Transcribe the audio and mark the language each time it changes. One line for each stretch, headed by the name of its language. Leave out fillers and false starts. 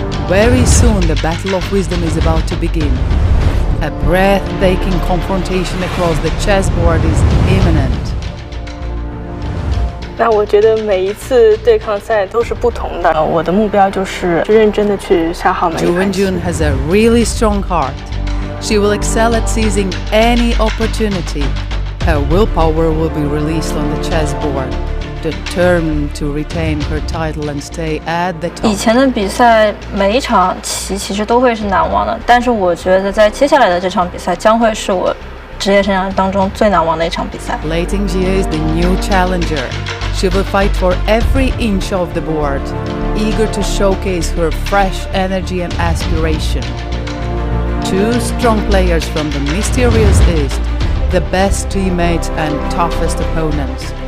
English: Very soon the battle of wisdom is about to begin. A breathtaking confrontation across the chessboard is imminent.
Chinese: 那我觉得每一次对抗赛都是不同的。我的目标就是认真的去消耗每一 Ju 盘棋。
English: Wenjun has a really strong heart. She will excel at seizing any opportunity. Her willpower will be released on the chessboard, determined to retain her title and stay at the
Chinese: 以
English: top.
Chinese: 前的比赛每一场棋其实都会是难忘的，但是我觉得在接下来的这场比赛将会是我职业生涯当中最难忘的一场比赛。
English: Lei Tingjie is the new challenger. She will fight for every inch of the board, eager to showcase her fresh energy and aspiration. Two strong players from the mysterious East, the best teammates and toughest opponents.